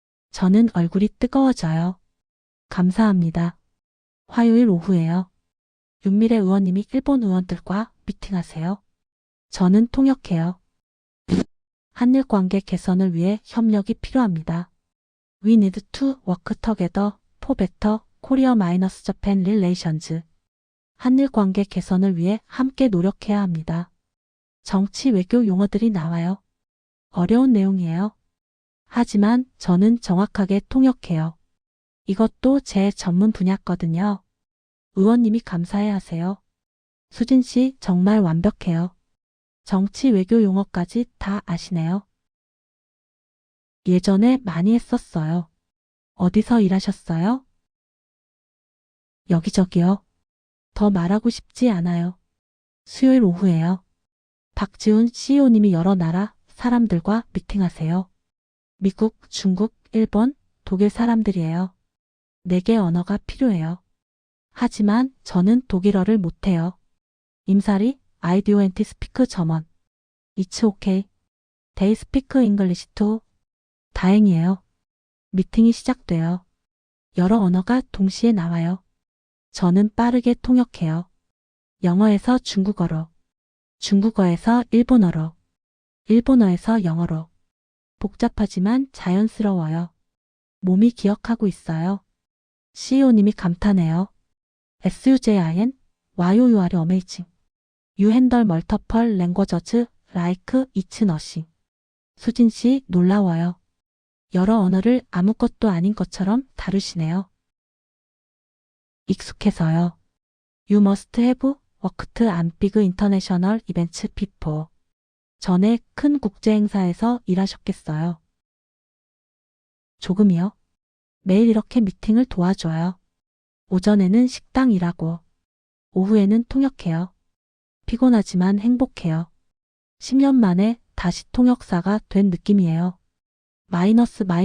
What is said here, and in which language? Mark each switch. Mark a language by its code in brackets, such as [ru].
[ko] 저는 얼굴이 뜨거워져요. 감사합니다. 화요일 오후에요. 윤미래 의원님이 일본 의원들과 미팅하세요. 저는 통역해요. 한일 관계 개선을 위해 협력이 필요합니다. We need to work together for better Korea-Japan relations. 한일 관계 개선을 위해 함께 노력해야 합니다. 정치 외교 용어들이 나와요. 어려운 내용이에요. 하지만 저는 정확하게 통역해요. 이것도 제 전문 분야거든요. 의원님이 감사해 하세요. 수진 씨 정말 완벽해요. 정치 외교 용어까지 다 아시네요. 예전에 많이 했었어요. 어디서 일하셨어요? 여기저기요. 더 말하고 싶지 않아요. 수요일 오후에요. 박지훈 CEO님이 여러 나라 사람들과 미팅하세요. 미국, 중국, 일본, 독일 사람들이에요. 4개 언어가 필요해요. 하지만 저는 독일어를 못해요. [en] 임사리, I don't speak German. It's okay. They speak English too. [ko] 다행이에요. 미팅이 시작돼요. 여러 언어가 동시에 나와요. 저는 빠르게 통역해요. 영어에서 중국어로, 중국어에서 일본어로, 일본어에서 영어로. 복잡하지만 자연스러워요. 몸이 기억하고 있어요. CEO님이 감탄해요. [en] SUJIN, YOUR amazing. You handle multiple languages like it's nothing. [ko] 수진 씨 놀라워요. 여러 언어를 아무것도 아닌 것처럼 다루시네요. 익숙해서요. [en] You must have worked on big international events before. [ko] 전에 큰 국제 행사에서 일하셨겠어요. 조금이요. 매일 이렇게 미팅을 도와줘요. 오전에는 식당 일하고, 오후에는 통역해요. 피곤하지만 행복해요. 10년 만에 다시 통역사가 된 느낌이에요. 마이너스.